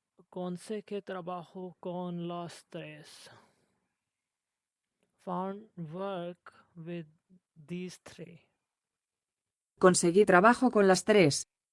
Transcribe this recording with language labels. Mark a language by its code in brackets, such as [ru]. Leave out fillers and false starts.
[es] Conseguí trabajo con los tres. [en] Found work with these three. [es] Conseguí trabajo con las tres.